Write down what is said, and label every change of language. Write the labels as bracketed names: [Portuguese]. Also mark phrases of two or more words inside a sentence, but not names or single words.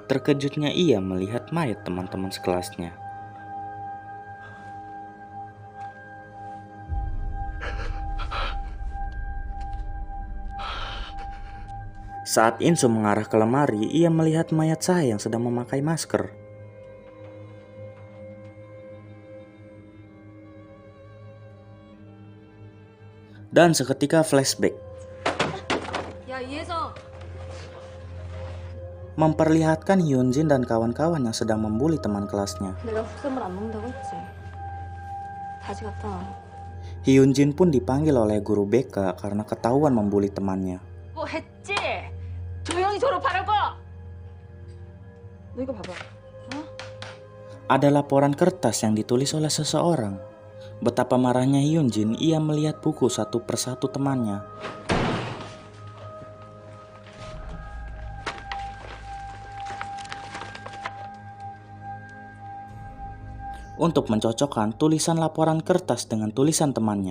[Indonesian] Terkejutnya ia melihat mayat teman-teman sekelasnya. Saat Insu mengarah ke lemari, ia melihat mayat Sae yang sedang memakai masker. Dan seketika flashback. [Korean] 야, 이혜정. [Indonesian] Memperlihatkan Hyunjin dan kawan-kawan yang sedang membuli teman kelasnya. [Korean] 내가 국수물 안 먹는다고 했지. 다시 갔다 와. [Indonesian] Hyunjin pun dipanggil oleh guru BK karena ketahuan membuli temannya. [Korean] 뭐 했지? 조용히 졸업하라고! 너 이거 봐봐. [Indonesian] Ada laporan kertas yang ditulis oleh seseorang. Betapa marahnya Hyunjin, ia melihat buku satu persatu temannya. Untuk mencocokkan tulisan laporan kertas dengan tulisan temannya.